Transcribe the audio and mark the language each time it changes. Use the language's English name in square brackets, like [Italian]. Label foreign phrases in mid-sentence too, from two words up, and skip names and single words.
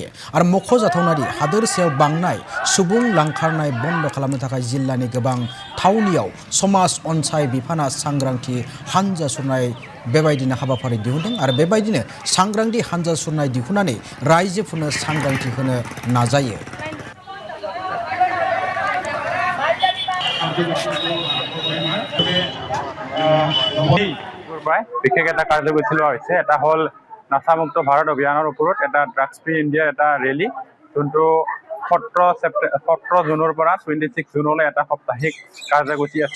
[Bodo] आरो मख'जाथावनादि हादोरसायाव बांनाय सुबुं लांखारनाय बन्द खालामनो थाखाय जिल्लानि गोबां थावनियाव समाज अनसाय बिफाना सांग्रांथि हानजा सुरनाय बेबायदिनो हाबाफारि दिहुनदों। आरो बेबायदिनो सांग्रांथि हानजा सुरनाय दिहुननानै रायजोफोरनो सांग्रांथि होनो नाजायो। [Assamese] বিশেষ এটা কাৰ্যসূচী লোৱা হৈছে। এটা হ'ল নাচামুক্ত ভাৰত অভিযানৰ ওপৰত এটা ড্ৰাগছ ফ্ৰী ইণ্ডিয়াৰ এটা ৰেলী, যোনটো 17 জুনৰ পৰা 26 জুনলৈ এটা সাপ্তাহিক কাৰ্যসূচী আছে।